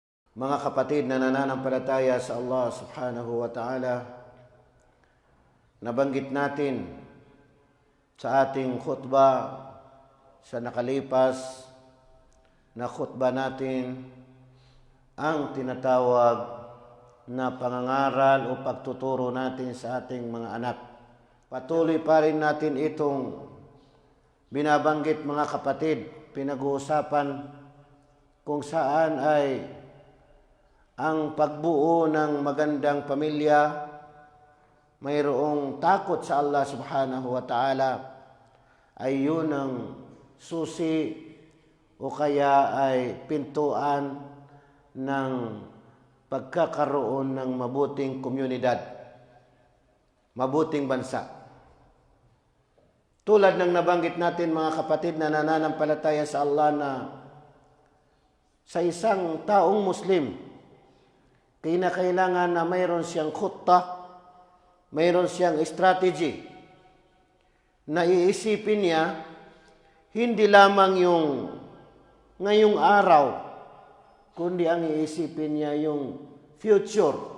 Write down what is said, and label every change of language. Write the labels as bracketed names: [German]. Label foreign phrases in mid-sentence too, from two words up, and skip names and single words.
[Filipino] Mga kapatid na nananampalataya sa [Arabic] الله سبحانه وتعالى, [Filipino] nabanggit natin sa ating khutbah sa nakalipas na khutbah natin ang tinatawag na pangangaral o pagtuturo natin sa ating mga anak. Patuloy pa rin natin itong binabanggit mga kapatid, pinag-uusapan kung saan ay ang pagbuo ng magandang pamilya, mayroong takot sa [Arabic] الله سبحانه وتعالى, [Filipino] ay yun ang susi o kaya ay pintuan ng pagkakaroon ng mabuting komunidad, mabuting bansa. Tulad ng nabanggit natin mga kapatid na nananampalataya sa Allah, na sa isang taong Muslim, kinakailangan na mayroon siyang khutta, mayroon siyang strategy na iisipin niya hindi lamang yung ngayong araw, kundi ang iisipin niya yung future.